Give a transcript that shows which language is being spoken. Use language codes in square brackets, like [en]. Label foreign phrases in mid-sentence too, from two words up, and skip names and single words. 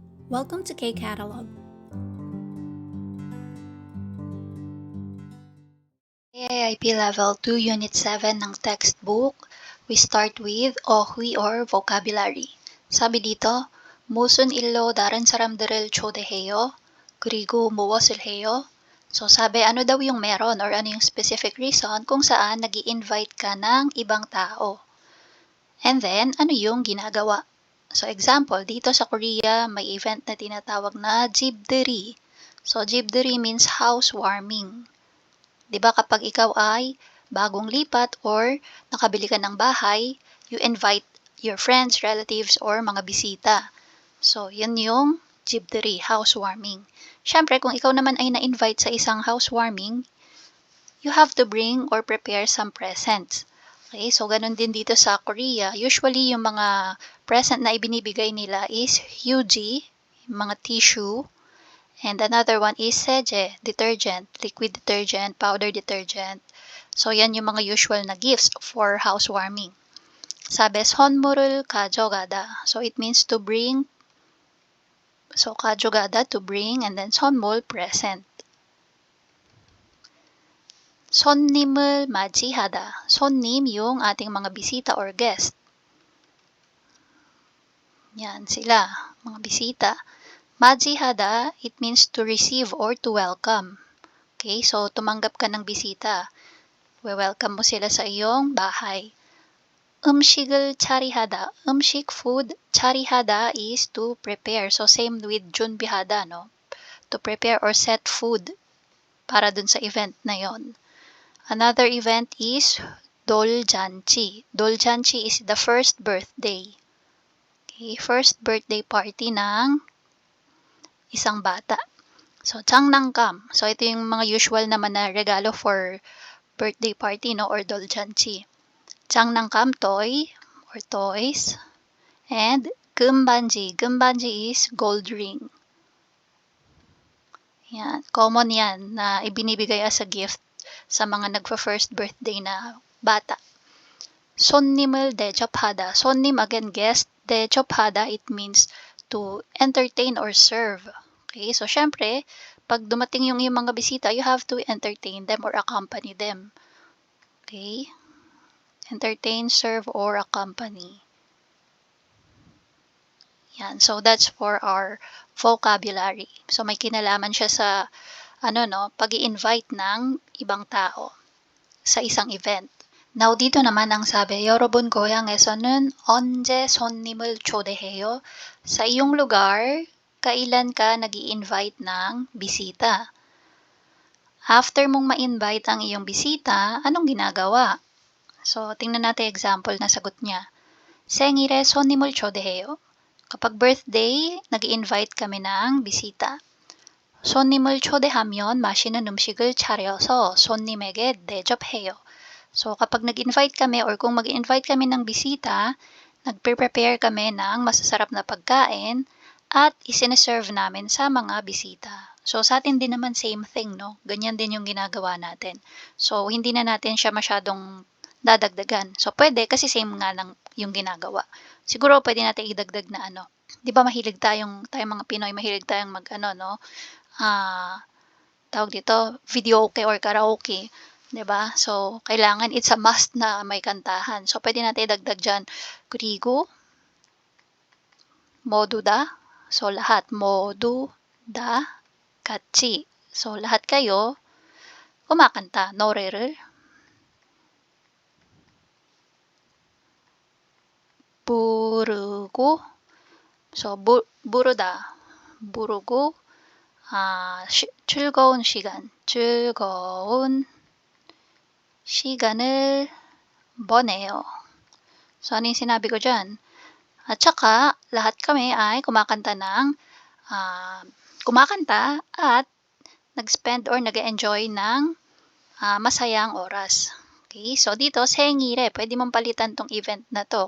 [en] Welcome to K-Catalog. AIP Level 2 Unit 7 ng textbook, we start with Ohui or vocabulary. [tl] Sabi dito, [ko] 무슨 일로 다른 사람들을 초대해요? 그리고 무엇을 해요? [tl] So sabi, ano daw yung meron or ano yung [en] specific reason [tl] kung saan nag-i-invite ka ng ibang tao? [en] And then, [tl] ano yung ginagawa? So example, dito sa Korea, may event na tinatawag na 집들이. [en] So 집들이 means housewarming. [tl] 'Di ba kapag ikaw ay bagong lipat or nakabili ka ng bahay, [en] you invite your friends, relatives, or [tl] mga bisita. So, yun yung 집들이, housewarming. Siyempre, kung ikaw naman ay na-invite sa isang housewarming, [en] you have to bring or prepare some presents. [tl] Okay, so ganun din dito sa Korea. Usually, yung mga present na ibinibigay nila is hyuji, mga tissue, [en] and another one is [tl] seje, [en] detergent, liquid detergent, powder detergent. [tl] So, yan yung mga usual na [en] gifts for housewarming. [tl] Sabi, [ko] 선물을 가져가다. [en] So, it means to bring. So, 가져가다, to bring, and then 선물, present. 손님을 맞이하다. 손님, [tl] yung ating mga bisita or guest. Yan sila, mga bisita. [ko] 맞이하다, [en] it means to receive or to welcome. [tl] Okay, so tumanggap ka ng bisita. We-welcome mo sila sa iyong bahay. [ko] 음식을 차리하다. 음식, food. [en] 차리하다 is to prepare. So same with 준비하다, no? To prepare or set food [tl] para dun sa event na yon. [en] Another event is doljanchi. Doljanchi is the first birthday. Okay, first birthday party [tl] ng isang bata. So, 장난감. So, ito yung mga usual naman na regalo [en] for birthday party, [tl] no? Or doljanchi. [en] 장난감, toy or toys. And 금반지. 금반지 is gold ring. [tl] Yan. Common yan na ibinibigay [en] as a gift [tl] sa mga nagfa-first birthday na bata. [ko] 손님을 대접하다. 손님, [en] again, guest. 대접하다, it means to entertain or serve. [tl] Okay, so syempre, pag dumating yung mga bisita, [en] you have to entertain them or accompany them. Okay? Entertain, serve, or accompany. [tl] Yan. [en] So, that's for our vocabulary. So, [tl] may kinalaman siya sa, pag-i-invite ng ibang tao sa isang event. Now, dito naman ang sabi, [ko] 여러분 고향에서는 언제 손님을 초대해요? [tl] Sa iyong lugar, kailan ka nag-i-invite ng bisita? After mong ma-invite ang iyong bisita, anong ginagawa? So, tingnan natin example na sagot niya. [ko] 생일에 손님을 초대해요. [tl] Kapag birthday, nag-i-invite kami ng bisita. [ko] 손님을 초대하면 맛있는 음식을 차려서 손님에게 대접해요. [tl] So, kapag nag-invite kami or kung mag-invite kami ng bisita, nagpe-prepare kami ng masasarap na pagkain at isineserve namin sa mga bisita. So, sa atin din naman same thing, no? Ganyan din yung ginagawa natin. So, hindi na natin siya masyadong dadagdagan. So, pwede kasi same nga lang yung ginagawa. Siguro pwede natin idagdag na ano. 'Di ba mahilig tayong mga Pinoy, mahilig tayong no? Tawag dito, videoke or karaoke. 'Di ba? So, kailangan [en] it's a must [tl] na may kantahan. So, pwede natin idagdag diyan, [ko] 그리고 모두 다. [tl] So, lahat. [ko] 모두 다 같이. [tl] So, lahat kayo kumakanta. [ko] 노래를 부르고. So, 부르다. 부르고 즐거운 시간을 보내요. [tl] So, ano yung sinabi ko dyan? At saka, lahat kami ay kumakanta at nag-spend or nag-enjoy ng masayang oras. Okay, so dito, 생일에, pwede mong palitan tong event na to.